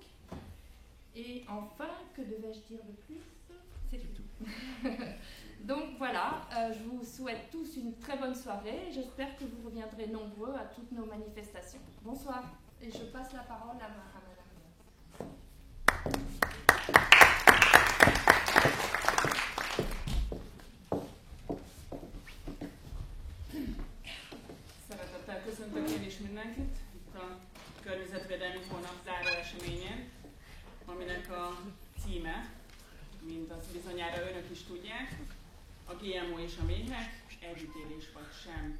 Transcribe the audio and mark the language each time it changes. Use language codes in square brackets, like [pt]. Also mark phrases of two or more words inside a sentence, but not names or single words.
[fr] Et enfin, que devais-je dire de plus ? C'est tout. Donc voilà, je vous souhaite tous une très bonne soirée. J'espère que vous reviendrez nombreux à toutes nos manifestations. Bonsoir. Et je passe la parole à madame. [hu] Szeretettel köszöntök én is mindenkit itt a Környezetvédelmi Hónap záró eseményen, aminek a címe, mint azt bizonyára önök is tudják, a GMO és a méhek, együttélés vagy sem.